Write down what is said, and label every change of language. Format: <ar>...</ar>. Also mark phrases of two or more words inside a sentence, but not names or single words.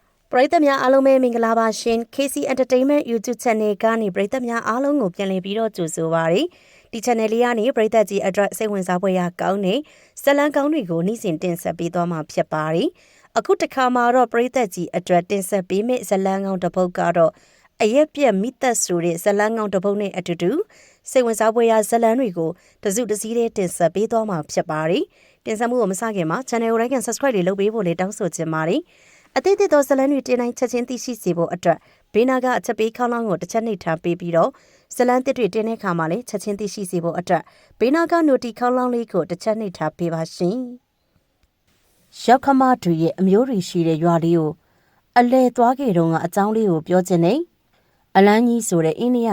<my>ပရိသတ်များအားလုံးပဲမင်္ဂလာပါရှင် KC Entertainment YouTube Channel ကနေပရိသတ်များအားလုံးကိုပြန်လည်ပြီးတော့ကြိုဆိုပါရစေဒီ channel လေးကနေပရိသတ်ကြီးအတွက်စိတ်ဝင်စားဖွယ်ရာကောင်းတဲ့ဇာတ်လမ်းကောင်းတွေကိုနေ့စဉ်တင်ဆက်ပေးသွားမှာဖြစ်ပါတယ်အခုတစ်ခါမှာတော့ပရိသတ်ကြီးအတွက်တင်ဆက်ပေးမယ့်ဇာတ်လမ်းကောင်းတစ်ပုဒ်ကတော့အရက် ပြက်မိသက်ဆိုတဲ့ဇာတ်လမ်းကောင်းတစ်ပုဒ်နဲ့အတူတူစိတ်ဝင်စားဖွယ်ရာဇာတ်လမ်းတွေကိုတစုတစည်းတင်ဆက်ပေးသွားမှာဖြစ်ပါတယ်တင်ဆက်မှုကိုမစခင်မှာ channel ကို</my> <en>like and subscribe</en> <my>လေးလုပ်ပေးဖို့လေးတောင်းဆိုချင်ပါတယ်အသေးသေးသောဇလန်းတွေတင်တိုင်းချက်ချင်း သိရှိစေဖို့အတွက်ဘေးနာကအချက်ပေးခေါင်းလောင်းကိုတစ်ချက်နှိပ်ထားပေးပြီးတော့ဇလန်းတစ်တွေတင်တဲ့အခါမှာလည်းချက်ချင်းသိရှိစေဖို့အတွက်ဘေးနာကနိုတီခေါင်းလောင်းလေးကိုတစ်ချက်နှိပ်ထားပေးပါ ရှင်။ရောက်ခမတွေရဲ့အမျိုးတွေရှိတဲ့ရွာလေးကိုအလဲသွားခဲ့တုန်းကအကြောင်းလေးကိုပြောချင်နေအလန်းကြီးဆိုတဲ့အိန္ဒိယ</my>